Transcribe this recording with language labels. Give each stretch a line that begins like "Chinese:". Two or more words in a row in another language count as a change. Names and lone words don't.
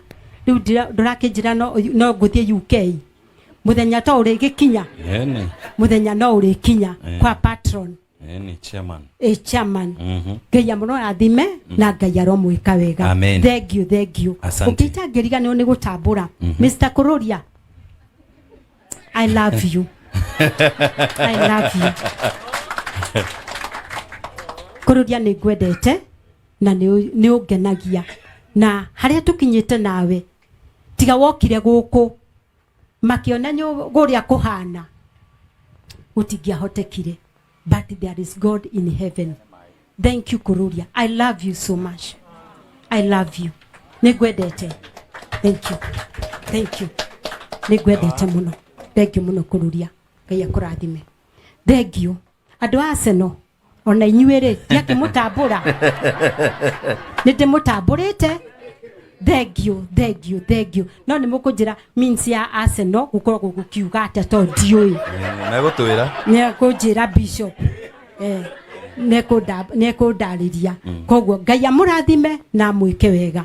Kikuyu: Rĩu ndũrakĩnjĩra no ngũthiĩ UK muthenya to ũrĩgĩkinya muthenya no ũrĩkinya kwa
English: patron chairman
Kikuyu: Ngai amũrathime na Ngai aromwĩka wega.
English: Thank you
Kikuyu: ũkĩitangĩriganĩrwo nĩ gũtambũra Mr. Kururia,
English: I love you.
Kikuyu: Kururia nĩ ngwendete na nĩ ũngenagia na harĩa tũkinyĩte nawe tiga wokire gũkũ makĩona gũrĩa kũhana gũtingĩahotekire,
English: but there is God in heaven. Thank you Kururia, I love you so much. I love you.
Kikuyu: Nĩ ngwendete.
English: Thank you
Kikuyu: nĩ ngwendete mũno.
English: Thank you
Kikuyu: mũno Kururia. Ngai akũrathime.
English: Thank you
Kikuyu: andũ a Arsenal ona inyuĩrĩ yake mũtambũra nĩ ndĩmũtambũrĩte.
English: Thank you
Kikuyu: no nĩ mũkũnjĩra means ya Arsenal gũkorwo gũkiuga atĩa to ndiũĩ nĩ kũnjĩra bishop nĩ kũndarĩria koguo Ngai amũrathime na mwĩke wega.